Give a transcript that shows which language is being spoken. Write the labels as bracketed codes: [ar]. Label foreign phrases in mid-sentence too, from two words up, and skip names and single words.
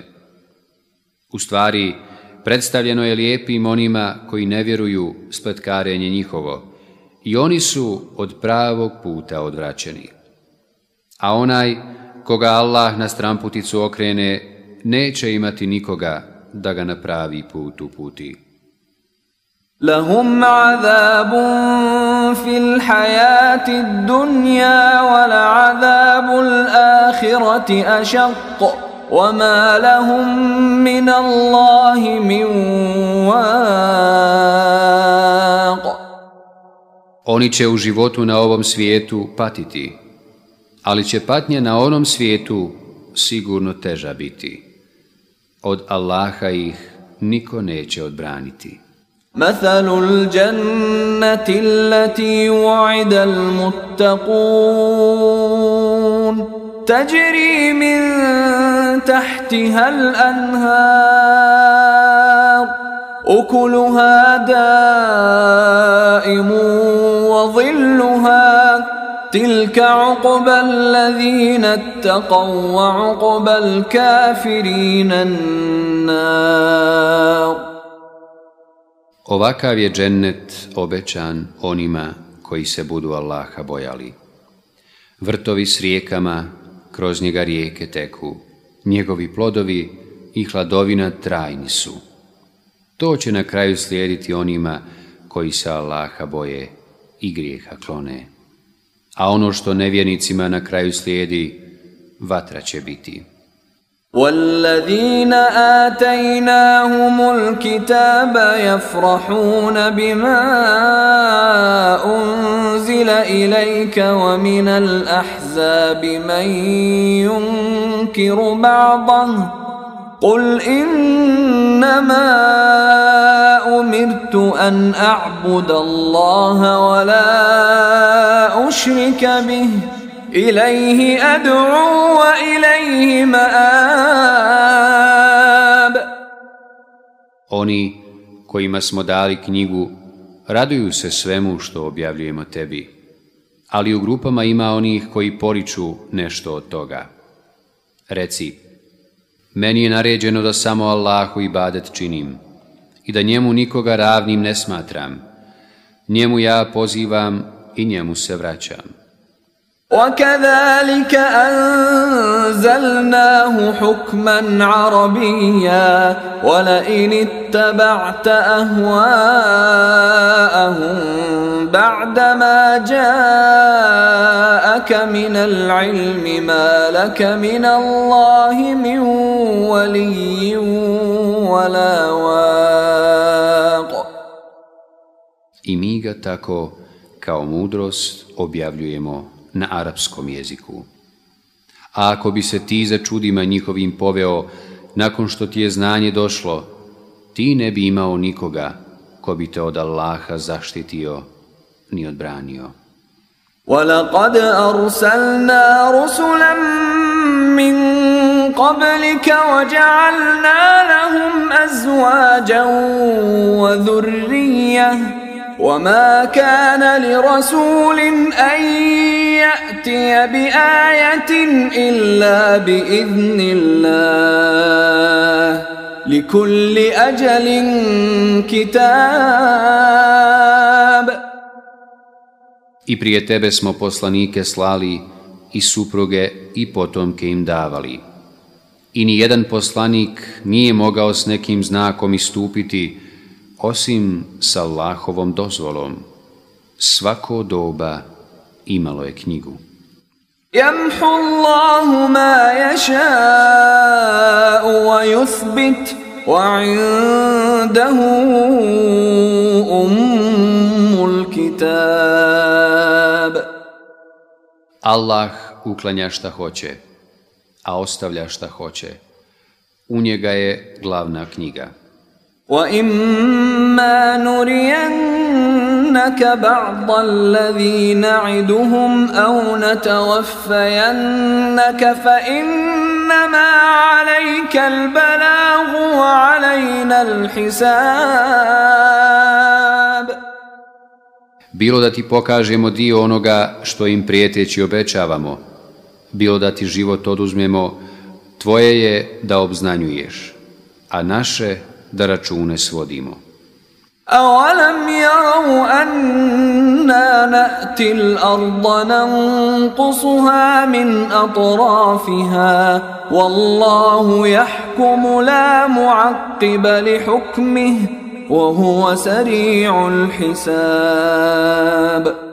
[bs] U stvari, predstavljeno je lijepim onima koji ne vjeruju spletkarenje njihovo i oni su od pravog puta odvraćeni. A onaj koga Allah na stramputicu okrene, neće imati nikoga da ga na pravi put uputi. [ar] لهم عذاب في الحياة الدنيا ولعذاب الآخرة أشق وما لهم من الله من واق. [bs] Oni će u životu na ovom svijetu patiti, ali će patnja na onom svijetu sigurno teža biti. Od Allaha ih niko neće odbraniti. [ar] مثل الجنة التي وعد المتقون تجري من تحتها الأنهار أكلها دائم وظلها تلك عقبى الذين اتقوا وعقبى الكافرين النار. [bs] Ovakav je džennet obećan onima koji se budu Allaha bojali. Vrtovi s rijekama, kroz njega rijeke teku, njegovi plodovi i hladovina trajni su. To će na kraju slijediti onima koji se Allaha boje i grijeha klone. A ono što nevjernicima na kraju slijedi, vatra će biti. [ar] وَالَّذِينَ آتَيْنَاهُمُ الْكِتَابَ يَفْرَحُونَ بِمَا أُنْزِلَ إِلَيْكَ وَمِنَ الْأَحْزَابِ مَنْ يُنْكِرُ بَعْضَهُ قل إنما أمرت أن أعبد الله ولا أشرك به إليه أدعو وإليه مآب. [bs] Oni kojima smo dali knjigu raduju se svemu što objavljujemo tebi, ali u grupama ima onih koji poriču nešto od toga. Reci, meni je naređeno da samo Allahu ibadet činim i da njemu nikoga ravnim ne smatram. Njemu ja pozivam i njemu se vraćam. [ar] وكذلك أنزلناه حكما عربيا ولئن اتبعت أهواءهم بعدما جاءك من العلم ما لك من الله من ولي ولا واق. [bs] I mi ga tako kao mudrost objavljujemo na arapskom jeziku. A ako bi se ti za čudima njihovim poveo nakon što ti je znanje došlo, ti ne bi imao nikoga ko bi te od Allaha zaštitio ni odbranio. [ar] وَلَقَدْ أَرْسَلْنَا رُسُلًا مِّن قَبْلِكَ وَجَعَلْنَا لَهُمْ أَزْوَاجًا وَذُرِّيَّةً وَمَا كَانَ لِرَسُولٍ أَن يَأْتِيَ بِآيَةٍ إِلَّا بِإِذْنِ اللَّهِ لِكُلِّ أَجَلٍ كِتَابٌ. [bs] I prije tebe smo poslanike slali i supruge i potomke im davali. I ni jedan poslanik nije mogao s nekim znakom istupiti osim s Allahovom dozvolom. Svako doba imalo je knjigu. [ar] يَمْحُ اللَّهُ مَا يَشَاءُ وَيُثْبِتُ وَعِندَهُ أُمُّ الْكِتَابِ. [bs] Allah uklanja šta hoće, a ostavlja šta hoće. U njega je glavna knjiga. [ar] وَإِمَّا نُرِيَنَّكَ بَعْضَ الَّذِي نَعِدُهُمْ أَوْ نَتَوَفَّيَنَّكَ فَإِنَّمَا عَلَيْكَ الْبَلَاغُ وَعَلَيْنَا الْحِسَابُ. [bs] Bilo da ti pokažemo dio onoga što im prijeteći obećavamo, bilo da ti život oduzmemo, tvoje je da obznanjuješ, a naše da račune svodimo. [ar] أَوَلَمْ يَرَوْا أَنَّا نَأْتِي الْأَرْضَ نَنْقُصُهَا مِنْ أَطْرَافِهَا وَاللَّهُ يَحْكُمُ لَا مُعَقِّبَ لِحُكْمِهِ وَهُوَ سَرِيعُ الْحِسَابِ.